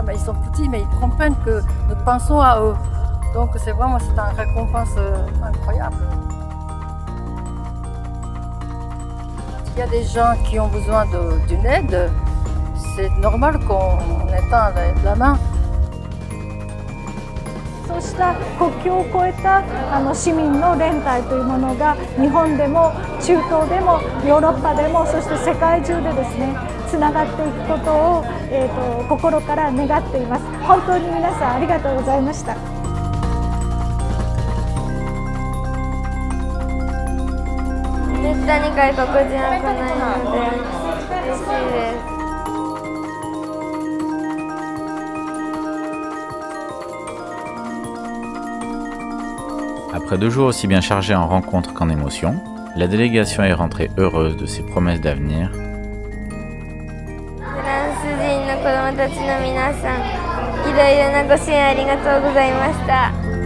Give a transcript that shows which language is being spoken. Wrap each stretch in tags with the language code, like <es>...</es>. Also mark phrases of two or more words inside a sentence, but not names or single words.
<fr>Mais ils sont petits, mais ils comprennent que nous pensons à eux. Donc c'est vraiment une récompense incroyable. S'il y a des gens qui ont besoin d'une aide, c'est normal qu'on étende la main.</fr> <ja>そうした国境を越えた市民の連帯というものが日本でも中東でもヨーロッパでもそして世界中でですねつながっていくことを、心から願っています。本当に皆さんありがとうございました。めったに外国人は来ないので嬉しいです。</ja> <fr>Après 2 jours aussi bien chargés en rencontres qu'en émotions, la délégation est rentrée heureuse de ses promesses d'avenir.</fr> <ja>フランス人の子どもたちの皆さん、いろいろなご支援ありがとうございました。</ja>